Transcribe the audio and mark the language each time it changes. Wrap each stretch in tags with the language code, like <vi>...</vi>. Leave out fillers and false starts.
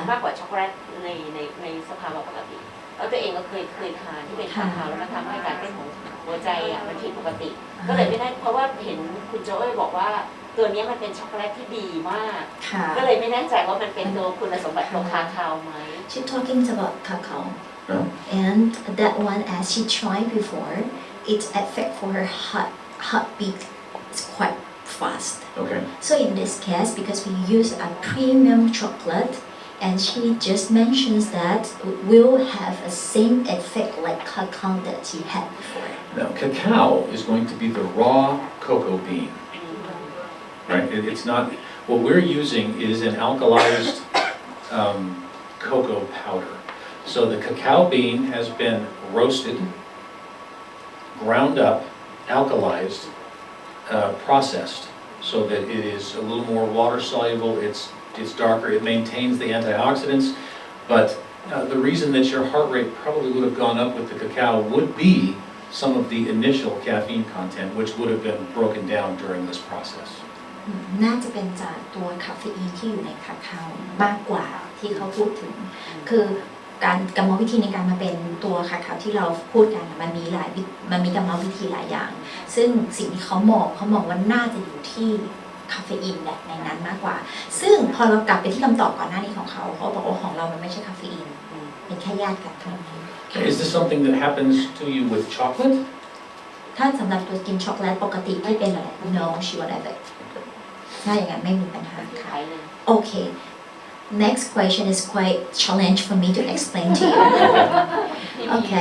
<th>มากกว่าช็อกโกแลตในสภาวะปกติ แล้วตัวเองก็เคยทานที่เป็นคาคาวแล้วมันทำให้การเต้นของหัวใจอ่ะมันผิดปกติ ก็เลยไม่ได้เพราะว่าเห็นคุณโจเอ้ยบอกว่าตัวนี้มันเป็นช็อกโกแลตที่ดีมาก ค่ะ ก็เลยไม่แน่ใจว่ามันเป็นตัวคุณสมบัติของคาคาวไหม</th> <en>She talking about cacao No? and that one as she tried before its effect for her heartbeat is quite fast Okay. so in this case because we use a premium chocolate and she just mentions that it will have a same effect like cacao that she had before Now, cacao is going to be the raw cocoa bean, right? It's not. What we're using is an alkalized cocoa powder. So the cacao bean has been roasted, ground up, alkalized, processed, so that it is a little more water soluble. It's darker. It maintains the antioxidants, but the reason that your heart rate probably would have gone up with the cacao would be some of the initial caffeine content, which would have been broken down during this process.</en> <th>น่าจะเป็นจากตัวคาเฟอีนที่อยู่ในคาคาวมากกว่าที่เขาพูดถึง คือ การกรรมวิธีในการมาเป็นตัวคาคาวที่เราพูดกันมันมีกรรมวิธีหลายอย่างซึ่งสิ่งที่เขามองว่าน่าจะอยู่ที่คาเฟอีนในนั้นมากกว่าซึ่งพอเรากลับไปที่คำตอบก่อนหน้านี้ของเขาบอกว่าของเรามันไม่ใช่คาเฟอีนเป็นแค่ญาติกันเท่านั้น</th> <en>Is this something that happens to you with chocolate?</en> <th>ถ้าสำหรับตัวกินช็อกโกแลตปกติที่เป็นอะไร</th> <en>No she would have it</en> <th>ถ้าอย่างนั้นไม่มีปัญหาค่ะโอเค</th> <en>Next question is quite challenge for me to explain to you</en> <th>โอเค</th>